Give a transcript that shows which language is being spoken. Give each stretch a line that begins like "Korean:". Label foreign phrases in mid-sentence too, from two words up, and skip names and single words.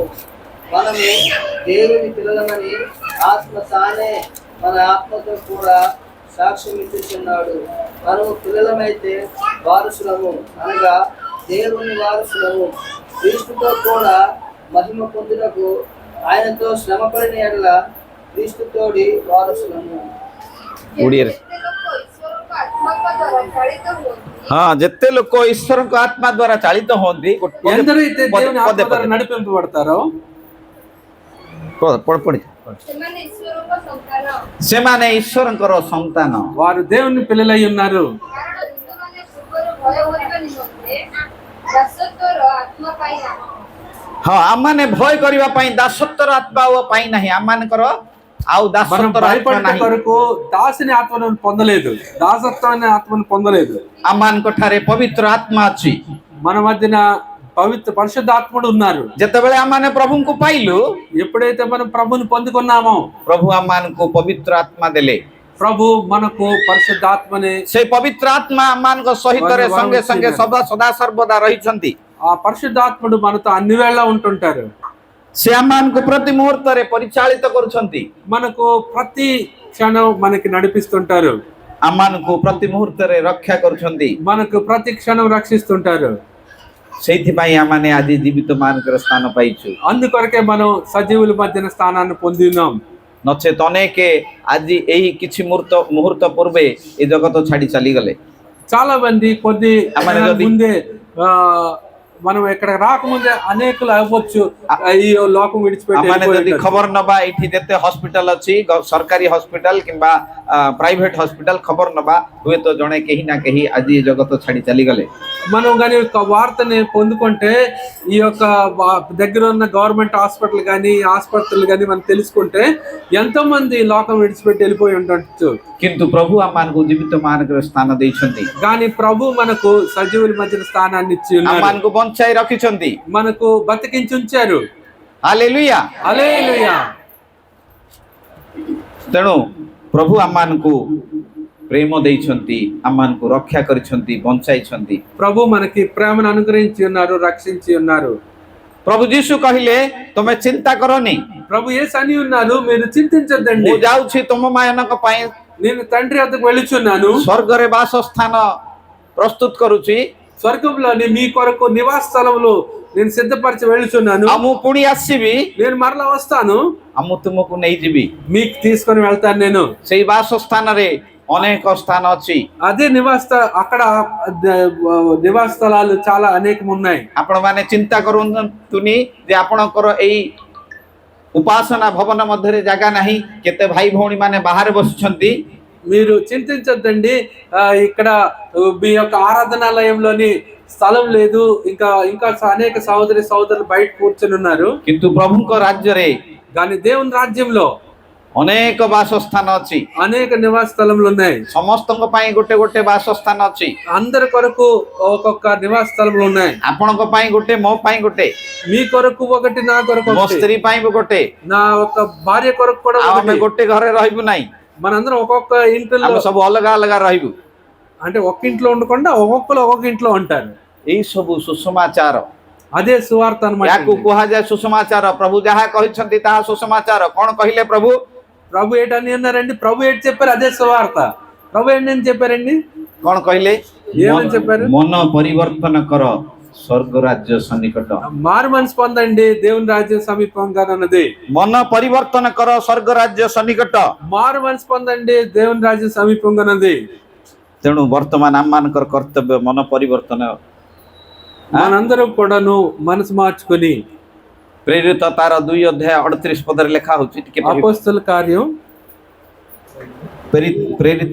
Telugu: మనము దేవుని పిల్లలమని ఆత్మ తానే మన ఆత్మతో కూడా సాక్ష్యం ఇచ్చుచున్నాడు। మనము పిల్లలమైతే వారసులము, అనగా దేవుని వారసులము, క్రీస్తుతో కూడా మహిమ పొందుటకు ఆయనతో శ్రమపడిన ఎడల క్రీస్తుతోడి వారసులము।
Odia: ହଁ, ଯେତେ ଲୋକ ଈଶ୍ୱରଙ୍କ ଆତ୍ମା ଦ୍ୱାରା ଚାଳିତ ହୁଅନ୍ତି,
Telugu: ఎందరైతే దేవుని ఆత్మ ద్వారా నడిపింపబడతారో
Odia: ସେମାନେ ଈଶ୍ୱରଙ୍କର ସନ୍ତାନ।
Telugu: వారు దేవుని పిల్లలై ఉన్నారు।
Odia: ହଁ, ଆମମାନେ ଭୟ କରିବା ପାଇଁ ଦାସତ୍ୱର ଆତ୍ମା ଆଉ ପାଇ ନାହିଁ। ଆମମାନଙ୍କର ଆଉ
Telugu: మనం
Odia: ଦାସତ୍ୱର ଆତ୍ମା
Telugu: భయపడే
Odia: ନାହିଁ।
Telugu: కొరకు దాసుని ఆత్మను పొందలేదు, దాసత్వాన్ని ఆత్మను పొందలేదు।
Odia: ଆମମାନଙ୍କ ଠାରେ ପବିତ୍ର ଆତ୍ମା ଅଛି।
Telugu: మన మధ్యన పవిత్ర పరిశుద్ధాత్ముడు ఉన్నారు।
Odia: ଯେତେବେଳେ ଆମମାନେ ପ୍ରଭୁଙ୍କୁ ପାଇଲୁ,
Telugu: ఎప్పుడైతే మనం ప్రభుని పొందుకున్నామో
Odia: ପ୍ରଭୁ ଆମମାନଙ୍କୁ ପବିତ୍ର ଆତ୍ମା ଦେଲେ।
Telugu: ప్రభు మనకు పరిశుద్ధాత్మని,
Odia: ସେ ପବିତ୍ର ଆତ୍ମା ଆମମାନଙ୍କ ସହିତ ସଙ୍ଗେ ସଙ୍ଗେ ସଦା ସର୍ବଦା ରହିଛନ୍ତି।
Telugu: ఆ పరిశుద్ధాత్ముడు మనతో అన్ని వేళ ఉంటుంటారు।
Odia: ସେ ଆମମାନଙ୍କୁ ପ୍ରତି ମୁହୂର୍ତ୍ତରେ ପରିଚାଳିତ କରୁଛନ୍ତି।
Telugu: మనకు ప్రతి క్షణం మనకి నడిపిస్తుంటారు,
Odia: ଆମମାନଙ୍କୁ ପ୍ରତି ମୁହୂର୍ତ୍ତରେ ରକ୍ଷା କରୁଛନ୍ତି।
Telugu: మనకు ప్రతి క్షణం రక్షిస్తుంటారు।
Odia: ସେଇଥିପାଇଁ ଆମମାନେ ଆଜି ଜୀବିତ ମାନଙ୍କର ସ୍ଥାନ ପାଇଛୁ।
Telugu: అందుకొరకే మనం సజీవుల మధ్యన స్థానాన్ని పొంది ఉన్నాం।
Odia: ନଚେତ ଅନେକ ଆଜି ଏହି କିଛି ମୁହୂର୍ତ୍ତ ପୂର୍ବେ ଏ ଜଗତ ଛାଡି ଚାଲିଗଲେ।
Telugu: చాలా మంది కొద్ది
Odia: ଆମର ଯଦି-
Telugu: ముందే మనం ఇక్కడ రాకముందే అనేకులు అవ్వచ్చు ఈ లోకం విడిచిపెట్టి
Odia: ଆମମାନେ ଯଦି
Telugu: వెళ్ళిపోయి
Odia: ଖବର ନବା, ଏଇଠି ଯେତେ ହସ୍ପିଟାଲ ଅଛି, ସରକାରୀ ହସ୍ପିଟାଲ କିମ୍ବା
English: private hospital
Odia: ଖବର ନବା, ହୁଏତ ଜଣେ କେହି ନା କେହି ଆଜି ଏ ଜଗତ ଛାଡି ଚାଲିଗଲେ।
Telugu: మనం కానీ ఒక వార్తని పొందుకుంటే ఈ యొక్క దగ్గర ఉన్న
English: government hospital
Telugu: కానీ ఆసుపత్రులు కానీ మనం తెలుసుకుంటే ఎంతో మంది లోకం విడిచిపెట్టి వెళ్ళిపోయి ఉండొచ్చు।
Odia: କିନ୍ତୁ ପ୍ରଭୁ ଆମମାନଙ୍କୁ ଜୀବିତ ମାନଙ୍କର ସ୍ଥାନ ଦେଇଛନ୍ତି।
Telugu: కానీ ప్రభు మనకు సజీవుల మధ్యన స్థానాన్ని ఇచ్చి ఉన్నారు,
Odia: ଆମମାନଙ୍କୁ ବଞ୍ଚାଇ ରଖିଛନ୍ତି।
Telugu: మనకు బతికించి ఉంచారు।
Odia: ହାଲେଲୁୟା।
Telugu: హల్లెలూయా।
Odia: ତେଣୁ ପ୍ରଭୁ ଆମମାନଙ୍କୁ ପ୍ରେମ ଦେଇଛନ୍ତି, ଆମମାନଙ୍କୁ ରକ୍ଷା କରିଛନ୍ତି, ବଞ୍ଚାଇଛନ୍ତି।
Telugu: ప్రభు మనకి ప్రేమను అనుగ్రహించి ఉన్నారు, రక్షించి ఉన్నారు।
Odia: ପ୍ରଭୁ ଯୀଶୁ କହିଲେ, ତମେ ଚିନ୍ତା କରନି,
Telugu: ప్రభు యేసు అని ఉన్నారు, మీరు చింతించొద్దండి,
Odia: ମୁଁ ଯାଉଛି ତମମାନଙ୍କ ପାଇଁ
Telugu: నేను తండ్రి వద్దకు వెళ్ళుచున్నాను,
Odia: ସ୍ୱର୍ଗରେ ବାସସ୍ଥାନ ପ୍ରସ୍ତୁତ କରୁଛି,
Telugu: స్వర్గంలోని మీ కొరకు నివాస స్థలములు నేను సిద్ధపరిచి వెళ్ళుచున్నాను,
Odia: ଆଉ ମୁଁ ପୁଣି ଆସିବି,
Telugu: నేను మరలా వస్తాను,
Odia: ଆଉ ମୁଁ ତୁମକୁ ନେଇଯିବି।
Telugu: మీకు తీసుకొని వెళ్తాను। నేను
Odia: ସେଇ ବାସସ୍ଥାନରେ ଅନେକ ସ୍ଥାନ ଅଛି। అదే అక్కడ నివాస స్థలాలు చాలా అనేకం ఉన్నాయి। ଆପଣମାନେ ଚିନ୍ତା କରନ୍ତୁନି ଯେ ଆପଣଙ୍କର ଏଇ ଉପାସନା ଭବନ ମଧ୍ୟରେ ଜାଗା ନାହିଁ। କେତେ ଭାଇ ଭଉଣୀ ମାନେ ବାହାରେ ବସିଛନ୍ତି।
Telugu: మీరు చింతించొద్దండి, ఇక్కడ మీ యొక్క ఆరాధనాలయంలోని స్థలం లేదు, ఇంకా అనేక సహోదరులు బయట కూర్చొని ఉన్నారు।
Odia: କିନ୍ତୁ ପ୍ରଭୁଙ୍କ ରାଜ୍ୟରେ
Telugu: కానీ దేవుని రాజ్యంలో
Odia: ଅନେକ ବାସସ୍ଥାନ ଅଛି।
Telugu: అనేక నివాస స్థలములు ఉన్నాయి।
Odia: ସମସ୍ତଙ୍କ ପାଇଁ ଗୋଟେ ଗୋଟେ ବାସସ୍ଥାନ ଅଛି।
Telugu: అందరి కొరకు ఒక్కొక్క నివాస స్థలములు ఉన్నాయి।
Odia: ଆପଣଙ୍କ ପାଇଁ ଗୋଟେ, ମୋ ପାଇଁ ଗୋଟେ,
Telugu: మీ కొరకు ఒకటి, నా కొరకు
Odia: ମୋ
Telugu: ఒకటి,
Odia: ସ୍ତ୍ରୀ ପାଇଁ ବି ଗୋଟେ,
Telugu: నా ఒక భార్య కొరకు కూడా
Odia: ଆଉ ଆମେ
Telugu: ఒకటి।
Odia: ଗୋଟେ ଘରେ ରହିବୁ ନାହିଁ।
Telugu: మనందరం ఒక్కొక్క ఇంట్లో,
Odia: ଆମେ ସବୁ ଅଲଗା ଅଲଗା ରହିବୁ।
Telugu: అంటే ఒక్క ఇంట్లో ఉండకుండా ఒక్కొక్కరు ఒక్కొక్క ఇంట్లో ఉంటారు।
Odia: ଏଇ ସବୁ ସୁସମାଚାର,
Telugu: అదే సువార్త అన్నమాట.
Odia: ୟାକୁ କୁହାଯାଏ ସୁସମାଚାର। ପ୍ରଭୁ ଯାହା କହିଛନ୍ତି ତାହା ସୁସମାଚାର। କଣ କହିଲେ ପ୍ରଭୁ?
Telugu: ప్రభు ఏంటని అన్నారండి? ప్రభు ఏంటి చెప్పారు? అదే సువార్త. ప్రభు ఏంటని చెప్పారండి?
Odia: କଣ କହିଲେ?
Telugu: ఏమని చెప్పారు?
Odia: ମନ ପରିବର୍ତ୍ତନ କର, ସ୍ୱର୍ଗ ରାଜ୍ୟ ସନ୍ନିକଟ।
Telugu: మారు మనసు పొందండి, దేవుని రాజ్యం సమీపంగా ఉన్నది.
Odia: ମନ ପରିବର୍ତ୍ତନ କର, ସ୍ୱର୍ଗ ରାଜ୍ୟ ସନ୍ନିକଟ।
Telugu: మారు మనసు పొందండి, దేవుని రాజ్యం సమీపంగా ఉన్నది.
Odia: ତେଣୁ ବର୍ତ୍ତମାନ ଆମମାନଙ୍କର କର୍ତ୍ତବ୍ୟ ମନ ପରିବର୍ତ୍ତନ।
Telugu: మనందరం కూడాను మనసు మార్చుకొని
Odia: ପ୍ରେରିତ ତାର 2 ଅଧ୍ୟାୟ 38 ପଦରେ ଲେଖା ହଉଛି, ଟିକେ ପଢିବେ।
Telugu: అపొస్తలుల కార్యం,
Odia: ପ୍ରେରିତ